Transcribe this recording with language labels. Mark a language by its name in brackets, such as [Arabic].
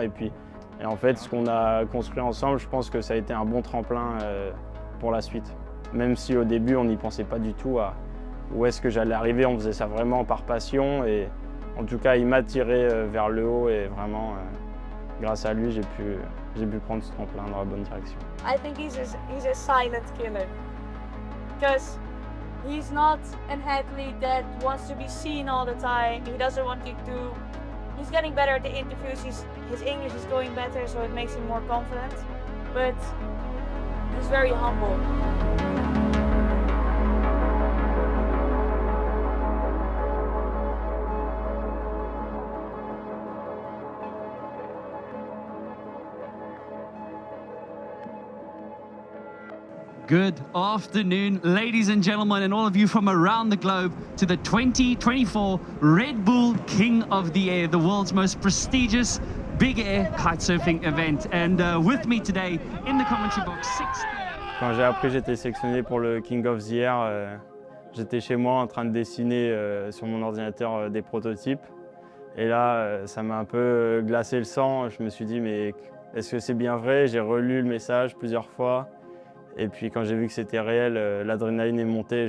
[French] Et en fait, ce qu'on a construit ensemble, je pense que ça a été un bon tremplin pour la suite. Même si au début, on n'y pensait pas du tout à où est-ce que j'allais arriver, on faisait ça vraiment par passion. Et en tout cas, il m'a tiré vers le haut et vraiment, grâce à lui, j'ai pu prendre ce tremplin dans la bonne direction. [English] I think he's a silent killer. Because he's not an athlete that wants to be seen all the time. He doesn't want you to... He's getting better at the interviews. His English is going better, so it makes him more confident. But he's very humble. Good afternoon, ladies and gentlemen, and all of you from around the globe to the 2024 Red Bull King of the Air, the world's most prestigious big air kitesurfing event. And with me today in the commentary box, 60. [French] Quand j'ai appris que j'étais sélectionné pour le King of the Air, j'étais chez moi en train de dessiner sur mon ordinateur des prototypes. Et là, ça m'a un peu glacé le sang. Je me suis dit, mais est-ce que c'est bien vrai? J'ai relu le message plusieurs fois. Et puis quand j'ai vu que c'était réel, l'adrénaline est montée.